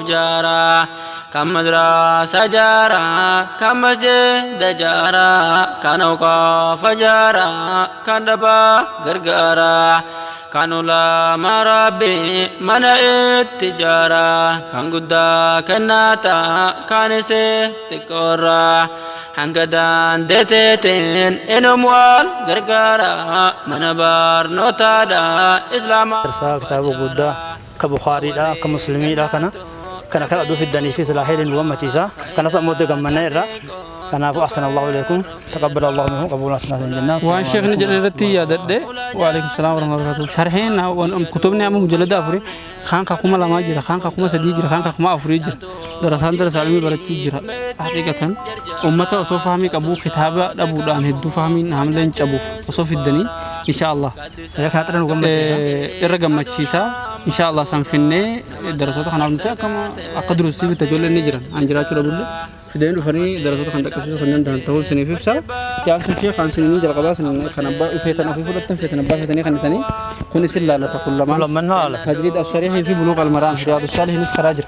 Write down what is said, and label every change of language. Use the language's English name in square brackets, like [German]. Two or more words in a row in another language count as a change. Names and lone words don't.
[Oromo] jaara kan madraasa jaara kan masjida jaara kan awqaafa jaara kan dhabaa gargaara kan ulama rabbi mana itti jaara kan guddaa kennaata kan isee xiqqoorra hanga daandeetiin inuu wal gargaara mana barnootaadha islaamaa kitaaba guddaa ka bukhaariidha ka muslimiidha kana aduu fiddanii fi silaahiin ummatiisa kana sammootti gammannee irra kanaafuu [Arabic] أحسن الله إليكم تقبل الله منه قبولا حسنا جنة [Oromo] waan sheekni jedhanitti yaadadhe [Arabic] وعليكم السلام ورحمة الله وبركاته [Oromo] sharheen kutubni amma mujallada afuri khaan ka kuma lama jira khaan ka kuma sadii jira khaan ka kuma afuri jira darasaan darasa ilmi barachuu jira haqiqatan ummata osoo fahmii qabu kitaaba dhabuudhaan hedduu fahmiin hamleen cabuuf osoo fiddanii [Arabic] إن شاء الله [Oromo] irra gammachiisa [Arabic] إن شاء الله [Oromo] sanfinnee darasoota kanaaf nuti akka duruusti bitta ijoolleen ni jiran an jiraachuu dhabulle fideen dhufanii darasoota kan dhaqqabsiisuu kan danda'an ta'uu isiniif ibsa yaalsun shee kan isinii jalqabaa kan abbaa ifeetan ofii fudhattan feetan abbaa feetanii kan itanii kun isin laalata kullamaan tajriid as-sariihii fi buluuq al-maraan riyaadu saalihiinis karaa jira